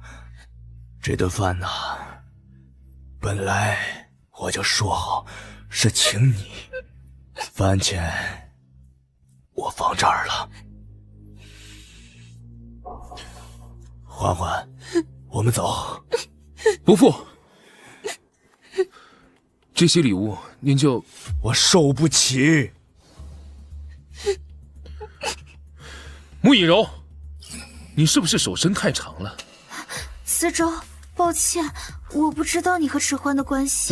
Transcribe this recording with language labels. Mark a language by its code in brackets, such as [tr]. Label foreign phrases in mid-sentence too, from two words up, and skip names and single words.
[zh] 這頓飯呢，本來我就說好是請你，飯錢我放這兒了。歡歡，我們走。伯父，這些禮物您就…… 我受不起。穆以柔，你是不是手伸太長了？慈州，抱歉，我不知道你和遲歡的關係。